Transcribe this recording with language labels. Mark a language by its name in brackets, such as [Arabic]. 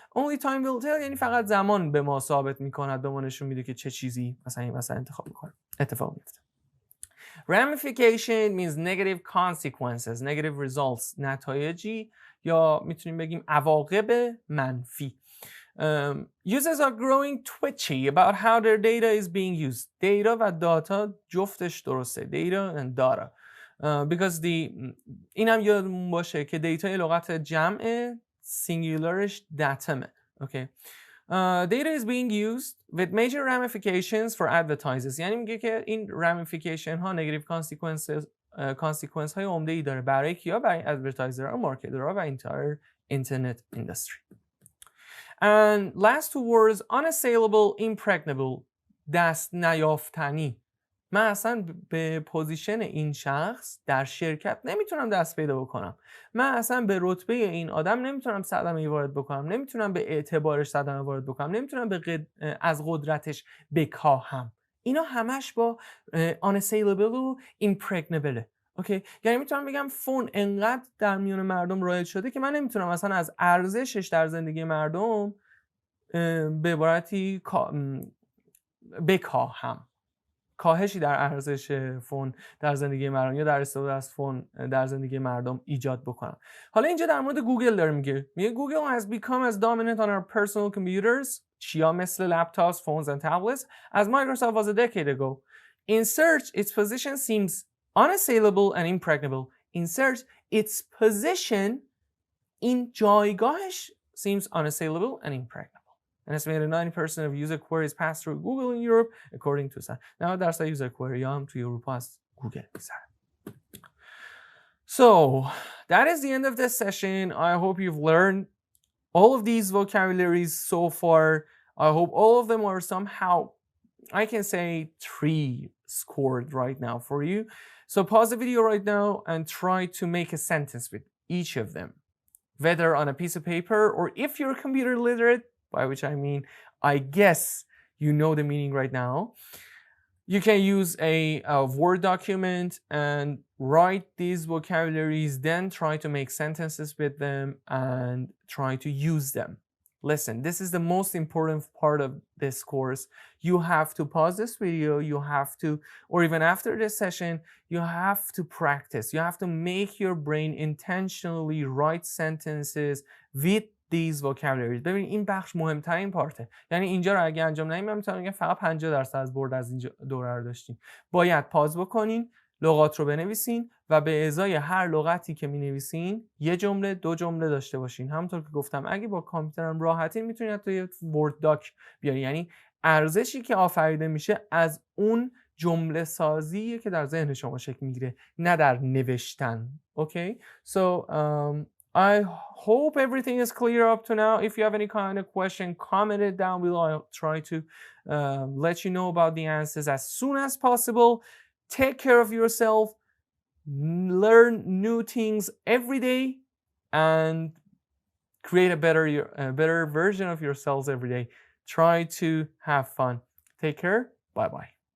[English] Only time will tell [Persian] یعنی فقط زمان به ما ثابت میکنه، به ما نشون میده که چه چیزی مثلا انتخاب میکنه، اتفاق میفته. [English] Ramification means negative consequences, negative results. [Persian] نتایجی یا میتونیم بگیم عواقب منفی. [English] Users are growing twitchy about how their data is being used. [Persian] Data و data جفتش درسته. [English] Data and data. [Persian] Because این هم یادمون باشه که دیتای لغت جمع، سینگولارش داتمه. [English] Okay. Data is being used with major ramifications for advertisers. [Persian] یعنی میگه که این ramification ها negative consequence های عمده ای داره. برای کیا؟ برای advertiser ها، مارکتر ها و [English] entire internet industry. [Persian] And last two words, unassailable, impregnable. دست نیافتنی. من اصلا به پوزیشن این شخص در شرکت نمیتونم دست پیدا بکنم. من اصلا به رتبه این آدم نمیتونم صدمه وارد بکنم، نمیتونم به اعتبارش صدمه وارد بکنم، نمیتونم از قدرتش بکاهم. اینا همش با unassailable و impregnable. اوکی، یعنی میتونم بگم فون انقدر در میان مردم رایج شده که من نمیتونم اصلا از ارزشش در زندگی مردم به عبارتی بکاهم. کاهشی در ارزش فون در زندگی مردم یا در استفاده از فون در زندگی مردم ایجاد بکنم. حالا اینجا در مورد گوگل داره میگه [English] Google has become as dominant on our personal computers [Persian] چیا مثل [English] Laptops, phones and tablets as Microsoft was a decade ago. In search, its position seems unassailable and impregnable. In search, its position [Persian] این جایگاهش [English] seems unassailable and impregnable. An estimated 90% of user queries pass through Google in Europe, according to some. Now that's the user query [Persian] هم توی اروپا از گوگل می‌ذارن. [English] So that is the end of this session. I hope you've learned all of these vocabularies so far. I hope all of them are somehow, I can say 3 scored right now for you. So pause the video right now and try to make a sentence with each of them, whether on a piece of paper or if you're computer literate, by which I mean, I guess you know the meaning right now. You can use a Word document and write these vocabularies, then try to make sentences with them and try to use them. Listen, this is the most important part of this course. You have to pause this video, you have to, or even after this session, you have to practice. You have to make your brain intentionally write sentences with these vocabularies. [Persian] ببین این بخش مهمترین پارته. یعنی اینجا رو اگه انجام ندیم من میتونم بگم فقط 50% از برد از این دوره رو داشتیم. باید پاز بکنین، لغات رو بنویسین و به ازای هر لغتی که مینویسین یه جمله 2 جمله داشته باشین. همونطور که گفتم اگه با کامپیوترم راحتین میتونید حتی یه ورد داک بیاری. یعنی ارزشی که آفریده میشه از اون جمله سازیه که در ذهن شما شکل میگیره، نه در نوشتن. [English] Okay? So I hope everything is clear up to now. If you have any kind of question, comment it down below. I'll try to let you know about the answers as soon as possible. Take care of yourself. Learn new things every day and create a better version of yourselves every day. Try to have fun. Take care. Bye-bye.